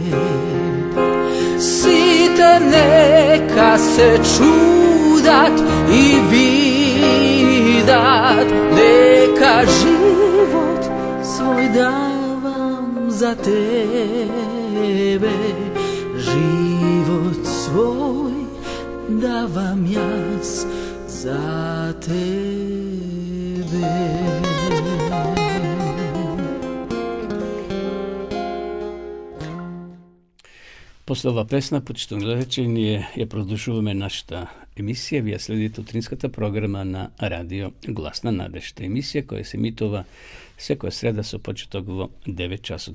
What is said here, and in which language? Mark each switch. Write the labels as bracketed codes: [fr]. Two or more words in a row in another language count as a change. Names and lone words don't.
[mk] Сите нека се чудат и видат, нека живот свој давам за тебе, живот свој давам јас за тебе. После ова песна, почитувани гледачи, ние ја продолжуваме нашата емисија. Вие следите утринската програма на Радио Глас на надежта. Емисија која се емитува секоја среда со почеток во 9 часот.